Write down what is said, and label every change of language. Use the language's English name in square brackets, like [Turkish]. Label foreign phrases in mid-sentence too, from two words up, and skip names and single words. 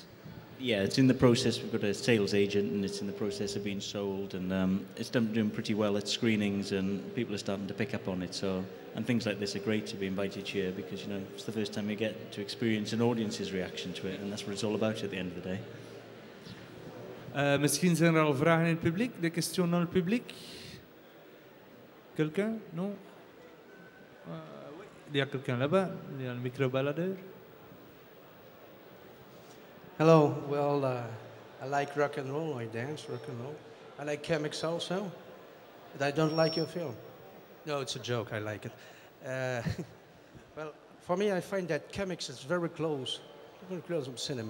[English] Yeah, it's in the process. We've got a sales agent, and it's in the process of being sold, and it's doing pretty well at screenings, and people are starting to pick up on it. So, and things like this are great to be invited here, because, you know, it's the first time you get to experience an audience's reaction to it, and that's what it's all about at the end of the day. [Dutch] Misschien zijn er al vragen in het publiek, [French] des questions dans le public. Quelqu'un? Non? Oui, il y a quelqu'un là-bas, il y a le micro-baladeur. [English] Hello. Well, I like rock and roll. I dance rock and roll. I like comics also, but I don't like your film. No, it's a joke. I like it. Well, for me, I find that comics is very close with cinema.